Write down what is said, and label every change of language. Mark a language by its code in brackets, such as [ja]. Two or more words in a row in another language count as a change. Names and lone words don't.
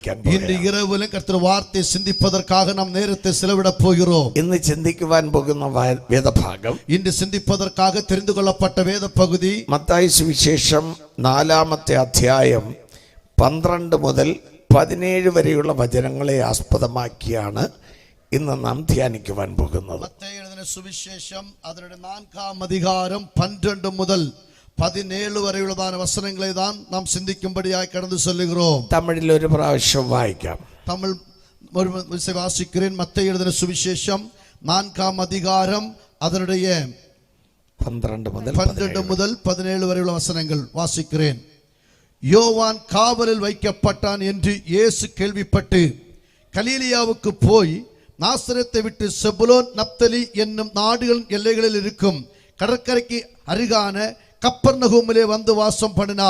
[ta] இன்று இரவிலும் கர்த்தர் வார்த்தை சிந்திப்பதற்காக நாம் நேரத்தை செலவிட போகிறோம். [ml] ഇന്ന് ചിന്തിക്കുവാൻ പോകുന്ന വേദഭാഗം, [ta] இன்று சிந்திப்பதற்காக தெரிந்து கொள்ளப்பட்ட வேத பகுதி [ml] മത്തായി സുവിശേഷം 4-ാമത്തെ അധ്യായം 12 മുതൽ 17 വരെയുള്ള വചനങ്ങളെ ആസ്പദമാക്കിയാണ് ഇന്ന് നാം ധ്യാനിക്കുവാൻ പോകുന്നത്. മത്തായി എഴുതിയ സുവിശേഷം അതിന്റെ 4-ാം അധികാരം 12 മുതൽ 17 വരെയുള്ളതാണ് വചനങ്ങളെ [ta] தான் நாம் சிந்திக்கும்படியாய் கடந்து செல்கிறோம். [ml] തമിഴിൽ ഒരു പ്രാവശ്യം വായിക്കാം. [ta] தமிழ் ஒரு வாசிக்கிறேன். மத்தாയി எழுதின சுவிசேஷம் 4-ாம் அதிகாரம் அதனுடைய 12 முதல் 17 வரையுள்ள வசனங்கள் வாசிக்கிறேன். யோவான் காவலில் வைக்கப்பட்டான் என்று இயேசு கேள்விப்பட்டு கலிலேயாவுக்கு போய் நாசரேத்தை விட்டு செபுலோன் நப்தலி என்னும் நாடுகளின் எல்லைகளில் இருக்கும் கடற்கரைக்கு அருகான கப்பர்நகூமிலே வந்து வாசம் பண்ணினார்.